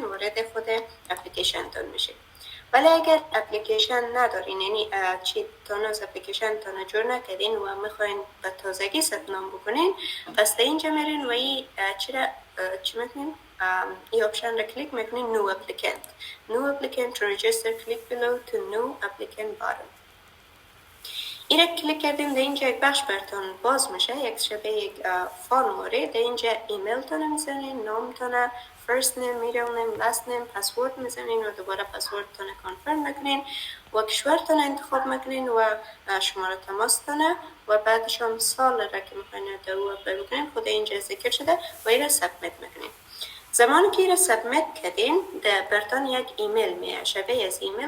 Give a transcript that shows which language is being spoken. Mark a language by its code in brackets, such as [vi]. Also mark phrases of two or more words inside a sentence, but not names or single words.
[fa] وارد خود اپلیکیشن تون میشین. ولی اگر اپلیکیشن ندارین، یعنی از اپلیکیشن تون جور نکردین و میخواین به تازگی ثبت نام بکنین، پس در اینجا میرین و این چی میکنین؟ این آپشن را کلیک میکنین [en] new applicant. new applicant register click below to new applicant button. [fa] این را کلیک کردیم در اینجا یک بخش براتون باز میشه، یک شبیه یک فرموله. در اینجا ایمیل تونه میزنین، نام تونه، [en] first name, middle name, last name، [fa] پسورد میزنین و دوباره پسورد تونه کنفرم میکنین و کشور تونه انتخاب میکنین و شماره تماس تونه و بعدش هم سال را که میخواین در او اپلای بکنین خود اینجا ذکر شده و این را سبمیت میکنین. زمانی که این را سبمیت کردین در براتون یک ایمیل میاد شبیه از ایمیل.